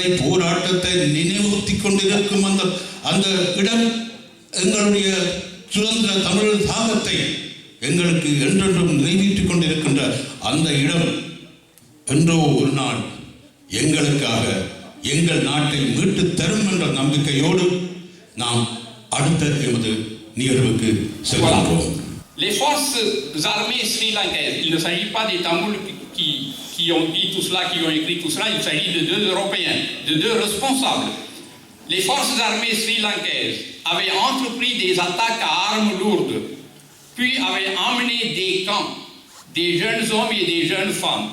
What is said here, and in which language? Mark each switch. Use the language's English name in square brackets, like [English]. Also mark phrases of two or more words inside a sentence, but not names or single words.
[Tamil] போராட்டத்தை நினைவுறுத்தி கொண்டிருக்கும் அந்த இடம் எங்களுடைய சுதந்திர தமிழ் தாகத்தை எங்களுக்கு என்றென்றும் நிறைவேற்றிக் கொண்டிருக்கின்ற அந்த இடம் என்றோ ஒரு நாள் எங்களுக்காக எங்கள் நாட்டை மீட்டு தரும் என்ற நம்பிக்கையோடு நாம் அடுத்த எமது நிகழ்வுக்கு செல்கிறோம். [French] Les forces armées sri-lankaises, il ne s'agit pas des Tamouls qui ont dit tout cela, qui ont écrit tout cela, il s'agit de 2 Européens, de 2 responsables. Les forces armées sri-lankaises avaient entrepris des attaques à armes lourdes, puis avaient emmené des camps, des jeunes hommes et des jeunes femmes.